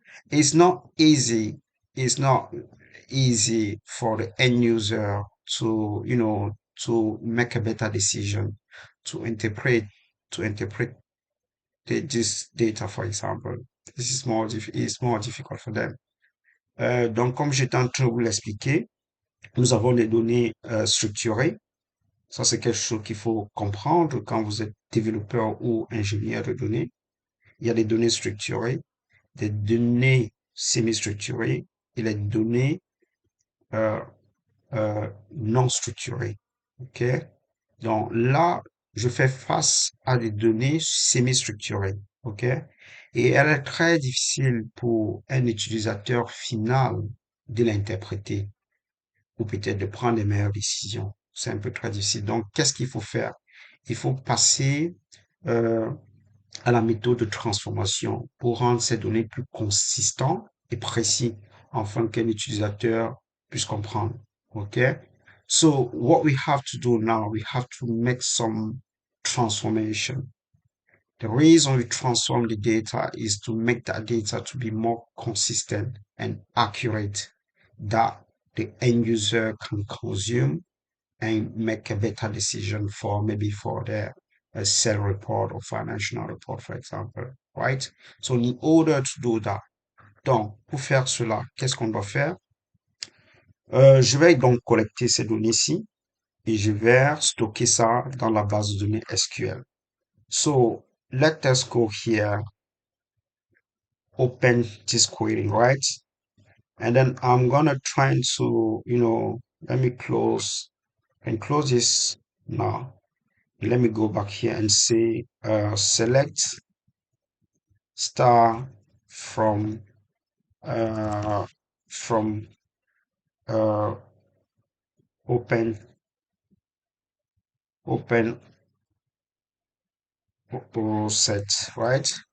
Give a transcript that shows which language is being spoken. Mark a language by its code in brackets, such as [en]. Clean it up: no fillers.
[en] It's not easy. It's not easy for the end user to, to make a better decision, to interpret, this data, for example. This is it's more difficult for them. [fr] Donc, comme j'étais en train de vous l'expliquer, nous avons des données structurées. Ça, c'est quelque chose qu'il faut comprendre quand vous êtes développeur ou ingénieur de données. Il y a des données structurées, des données semi-structurées et les données euh, non structurées. OK? Donc là, je fais face à des données semi-structurées. OK? Et elle est très difficile pour un utilisateur final de l'interpréter ou peut-être de prendre les meilleures décisions. C'est un peu très difficile. Donc, qu'est-ce qu'il faut faire? Il faut passer euh, à la méthode de transformation pour rendre ces données plus consistantes et précis afin qu'un utilisateur puisse comprendre. [en] Okay? So what we have to do now, we have to make some transformation. The reason we transform the data is to make that data to be more consistent and accurate that the end user can consume and make a better decision for maybe for their sale report or financial report, for example, right? So in order to do that, [fr] donc pour faire cela, qu'est-ce qu'on doit faire? Je vais donc collecter ces données-ci et je vais stocker ça dans la base de données SQL. [en] So let us go here, open this query, right? And then I'm gonna try to, let me close and close this now. Let me go back here and say select star from uh, from uh, open open set, right?